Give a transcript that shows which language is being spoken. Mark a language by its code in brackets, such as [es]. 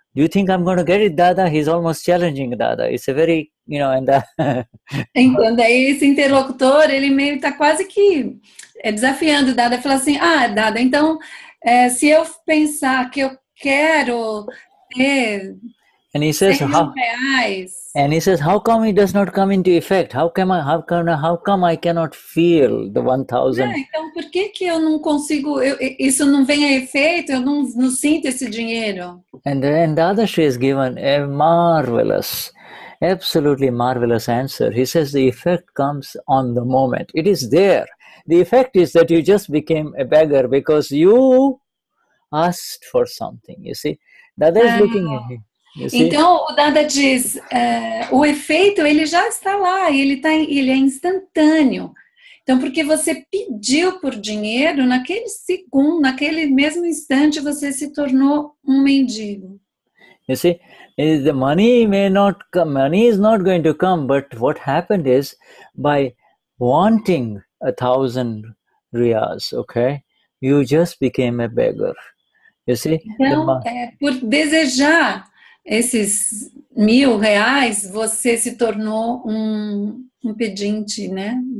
[en] Do you think I'm going to get it, Dada? He's almost challenging Dada. It's a very, and [pt] Então, daí esse interlocutor, ele meio está quase que desafiando o Dada. Fala assim, Dada, então, se eu pensar que eu quero ter [en] and he says, [pt] reais... [en] And he says, how come it does not come into effect? How come I cannot feel the 1,000? [pt] Então, por que eu não consigo, isso não vem a efeito, eu não sinto esse dinheiro? [en] And then Dadashri has given a marvelous, absolutely marvelous answer. He says the effect comes on the moment. It is there. The effect is that you just became a beggar because you asked for something, you see. Dada is looking at him. [pt] Então, o Dada diz, o efeito, ele já está lá, ele é instantâneo. Então, porque você pediu por dinheiro, naquele segundo, naquele mesmo instante, você se tornou um mendigo. [en] You see, the money may not come, money is not going to come, but what happened is, by wanting 1,000 riyas, okay, you just became a beggar. You see? [pt] Então, por desejar esses 1.000 reais, você se tornou um pedinte, né?